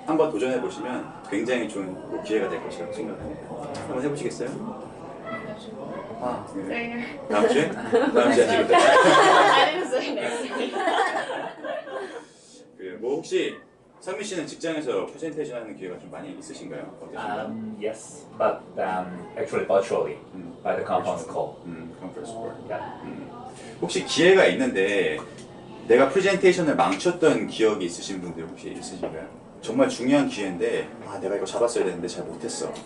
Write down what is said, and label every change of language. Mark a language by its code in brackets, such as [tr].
[ko] 한번 도전해 보시면 굉장히 좋은 기회가 될 것이라고 생각합니다. 한번 해보시겠어요? 아, 네. 다음 주에? 다음 주에 지금. [en] I didn't say next. [ko] 뭐 혹시 상민 씨는 직장에서 프레젠테이션 하는 기회가 좀 많이 있으신가요? 어떠신가요? [en] Yes, but actually virtually by the conference call. [ko] 컨퍼런스 콜. [en] Yeah. [ko] 혹시 기회가 있는데 내가 프레젠테이션을 망쳤던 기억이 있으신 분들 혹시 있으신가요? 정말 중요한 기회인데 아 내가 이거 잡았어야 되는데 잘 못했어.